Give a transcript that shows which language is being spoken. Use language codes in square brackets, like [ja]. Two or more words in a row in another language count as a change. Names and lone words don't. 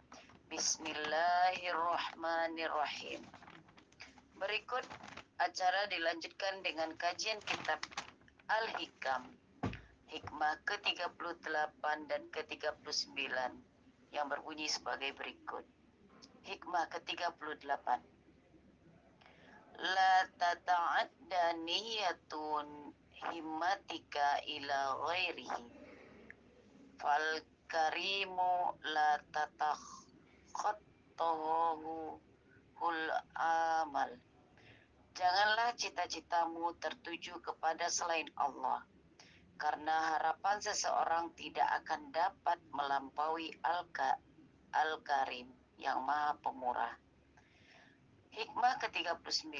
[id] Bismillahirrahmanirrahim. Berikut acara dilanjutkan dengan kajian kitab Al-Hikam, hikmah ke-38 dan ke-39, yang berbunyi sebagai berikut. Hikmah ke-38. [ar] لا تتعدى نية همتك إلى غيره، فالكريم لا تتخطاه الآمال. [id] Janganlah cita-citamu tertuju kepada selain Allah, karena harapan seseorang tidak akan dapat melampaui Al-Karim yang Maha Pemurah. Hikmah ke-39.